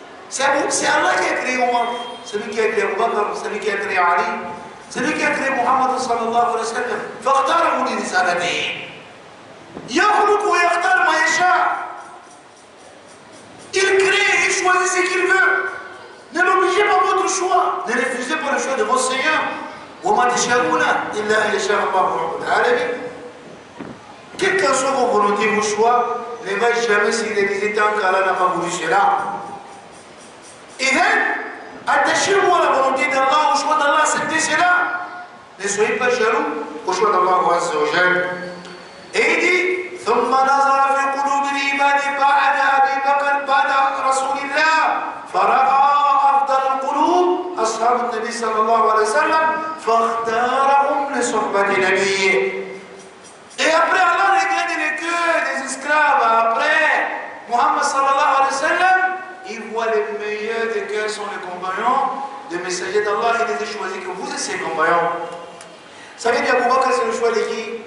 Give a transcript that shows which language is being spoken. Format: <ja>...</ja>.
<fr>C'est Allah qui a créé Omar, celui qui a créé Abu Bakr, celui qui a créé Ali, celui qui a créé Muhammad sallallahu alayhi wa sallam.</fr> <ar>فاختاره لرسالته. يخلق ويختار ما يشاء.</ar> <fr>Il crée et choisit ce qu'il veut. Ne l'obligez pas à votre choix. Ne refusez pas le choix de votre Seigneur.</fr> <ar>وما تشاءون إلا أن يشاء الله رب العالمين.</ar> <fr>Quelles que soient vos volontés, vos choix, ne va jamais se réaliser tant qu'Allah n'a pas voulu cela. Et attachez-vous à la volonté d'Allah, au choix d'Allah, acceptez cela. Ne soyez pas jaloux au choix d'Allah Azza wa Jal. Et il dit</fr> <ar>ثم نظر في قلوب العباد بعد أبي بكر بعد رسول الله فرأى أفضل القلوب أصحاب النبي صلى الله عليه وسلم فاختارهم لصحبة نبيه.</ar> <fr>Et après Allah regarde les cœurs des esclaves, après Muhammad sallallahu alayhi wa sallam, il voit les meilleurs des cœurs sont les compagnons des messagers d'Allah. Il les a choisis que vous êtes ses compagnons. Vous savez qu'Abu Bakr c'est le choix de qui?</fr>